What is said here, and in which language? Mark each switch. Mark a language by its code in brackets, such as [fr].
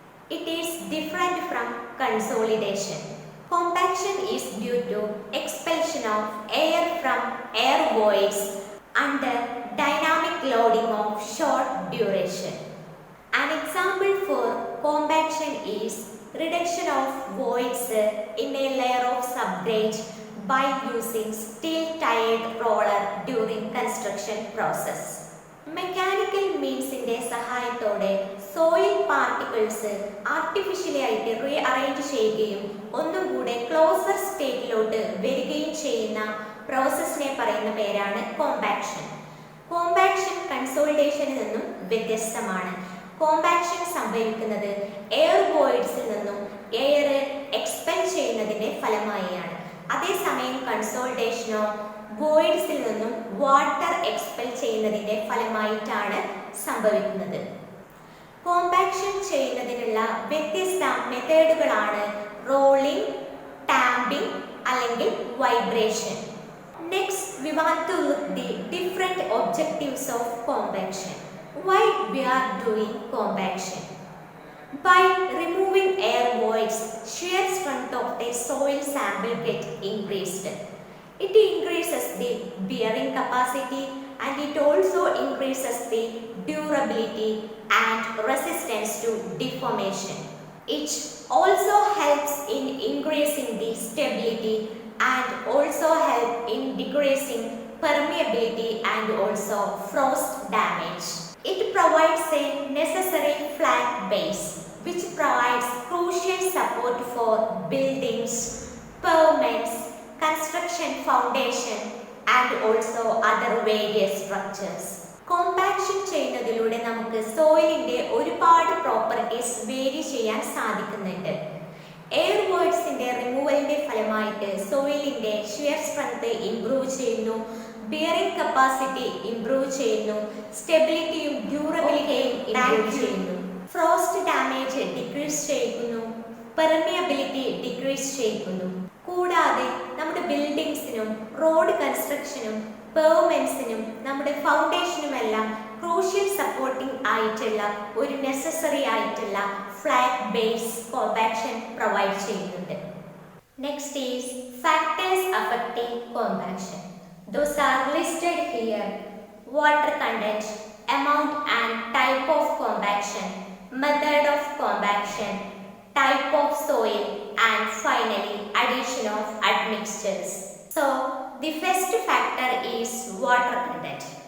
[en] It is different from consolidation. Compaction is due to expulsion of air from air voids under dynamic loading of short duration. An example for compaction is reduction of voids in a layer of subgrade by using steel-tired roller during construction process. [ml] Mechanical മീൻസിൻ്റെ സഹായത്തോടെ soil particles artificially ആയിട്ട് rearrange ചെയ്യുകയും ഒന്നും കൂടെ closer സ്റ്റേറ്റിലോട്ട് വരികയും ചെയ്യുന്ന പ്രോസസ്സിനെ പറയുന്ന പേരാണ് compaction. Compaction കൺസോളിഡേഷനിൽ നിന്നും വ്യത്യസ്തമാണ്. കോമ്പാക്ഷൻ സംഭവിക്കുന്നത് എയർ വോയിഡ്സിൽ നിന്നും എയർ എക്സ്പെൽ ചെയ്യുന്നതിൻ്റെ ഫലമായാണ്. അതേസമയം കൺസോളിഡേഷനോ വോയിഡ്സിൽ നിന്നും വാട്ടർ എക്സ്പെൽ ചെയ്യുന്നതിൻ്റെ ഫലമായിട്ടാണ് സംഭവിക്കുന്നത്. കോമ്പാക്ഷൻ ചെയ്യുന്നതിനുള്ള വ്യത്യസ്ത മെത്തേഡുകളാണ് റോളിംഗ്, ടാമ്പിംഗ് അല്ലെങ്കിൽ vibration. [en] Next we want to look the different objectives of compaction. Why we are doing compaction? By removing air voids, shear strength of the soil sample get increased. It increases the bearing capacity and it also increases the durability and resistance to deformation. It also helps in increasing the stability and also help in decreasing permeability and also frost damage. It provides a necessary flat base which provides crucial support for buildings, pavements, construction foundation and also other various structures. [ml] Compaction ചെയ്യുന്നതിലൂടെ നമുക്ക് സോയിലിൻ്റെ ഒരുപാട് properties vary ചെയ്യാൻ സാധിക്കുന്നുണ്ട്. Air വോയിഡ്സിൻ്റെ റിമൂവലിൻ്റെ ഫലമായിട്ട് സോയിലിൻ്റെ shear strength improve ചെയ്യുന്നു, bearing capacity improve ചെയ്യുന്നു, സ്റ്റെബിലിറ്റിയും ഡ്യൂറബിലിറ്റിയും improve ചെയ്യുന്നു, frost damage decrease ചെയ്യുന്നു, പെർമിയബിലിറ്റി ഡിക്രീസ് ചെയ്യുന്നു. കൂടാതെ നമ്മുടെ ബിൽഡിങ്സിനും റോഡ് കൺസ്ട്രക്ഷനും പെർമെൻസിനും നമ്മുടെ ഫൗണ്ടേഷനുമെല്ലാം ക്രൂഷ്യൽ സപ്പോർട്ടിംഗ് ആയിട്ടുള്ള ഒരു നെസസറി ആയിട്ടുള്ള ഫ്ലാറ്റ് ബേസ് കോമ്പാക്ഷൻ പ്രൊവൈഡ് ചെയ്യുന്നുണ്ട്. [en] Next is factors affecting compaction. Those are listed here: water content, amount and type of compaction, method of compaction, type of soil and finally addition of admixtures. So the first factor is water content.